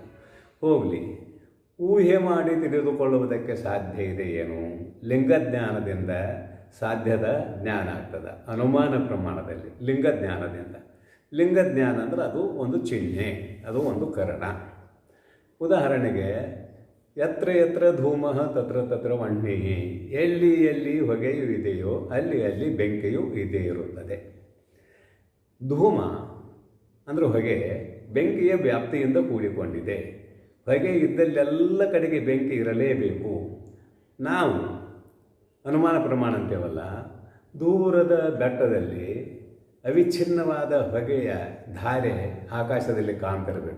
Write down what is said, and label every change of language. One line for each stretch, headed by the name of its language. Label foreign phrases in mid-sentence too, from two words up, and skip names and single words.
Kannada: ಹೋಗಲಿ, ಊಹೆ ಮಾಡಿ ತಿಳಿದುಕೊಳ್ಳುವುದಕ್ಕೆ ಸಾಧ್ಯ ಇದೆ ಏನು? ಲಿಂಗಜ್ಞಾನದಿಂದ ಸಾಧ್ಯದ ಜ್ಞಾನ ಆಗ್ತದೆ. ಅನುಮಾನ ಪ್ರಮಾಣದಲ್ಲಿ ಲಿಂಗಜ್ಞಾನ ಅಂದರೆ ಅದು ಒಂದು ಚಿಹ್ನೆ, ಅದು ಒಂದು ಕರಣ. ಉದಾಹರಣೆಗೆ
Sanskrit: ಯತ್ರ ಯತ್ರ ಧೂಮಃ ತತ್ರ ತತ್ರ ವಹ್ನಿಃ,
Kannada: ಎಲ್ಲಿ ಎಲ್ಲಿ ಹೊಗೆಯು ಇದೆಯೋ ಅಲ್ಲಿ ಅಲ್ಲಿ ಬೆಂಕಿಯೂ ಇದೇ ಇರುತ್ತದೆ. ಧೂಮ ಅಂದರೆ ಹೊಗೆ ಬೆಂಕಿಯ ವ್ಯಾಪ್ತಿಯಿಂದ ಕೂಡಿಕೊಂಡಿದೆ. ಹೊಗೆ ಇದ್ದಲ್ಲೆಲ್ಲ ಕಡೆಗೆ ಬೆಂಕಿ ಇರಲೇಬೇಕು. ನಾವು ಅನುಮಾನ ಪ್ರಮಾಣ ಅಂತೇವಲ್ಲ, ದೂರದ ಬೆಟ್ಟದಲ್ಲಿ ಅವಿಚ್ಛಿನ್ನವಾದ ಹೊಗೆಯ ಧಾರೆ ಆಕಾಶದಲ್ಲಿ ಕಾಣ್ತಿರಬೇಕು.